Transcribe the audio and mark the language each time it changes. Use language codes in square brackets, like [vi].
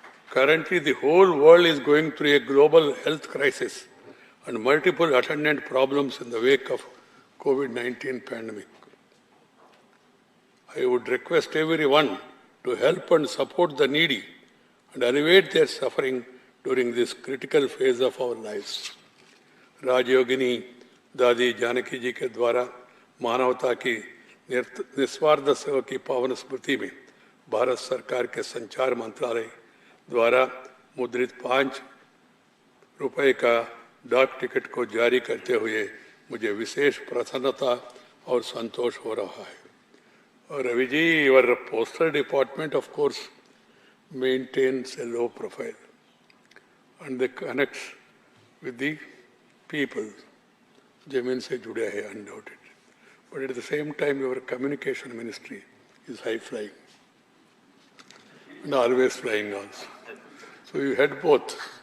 [en] Currently, the whole world is going through a global health crisis and multiple attendant problems in the wake of COVID-19 pandemic. I would request everyone to help and support the needy and alleviate their suffering during this critical phase of our lives. [hi] राजयोगिनी दादी जानकी जी के द्वारा मानवता की निस्वार्थ सेवा की पावन स्मृति में भारत सरकार के संचार मंत्रालय द्वारा मुद्रित 5 रुपए का डाक टिकट को जारी करते हुए मुझे विशेष प्रसन्नता और संतोष हो रहा है। और Ravi ji, [en] your postal department of course maintains a low profile and they connects with the people, [hi] जमीन से जुड़े हैं [en] undoubted. But at the same time, your communication ministry is high flying and always flying also. So you had both.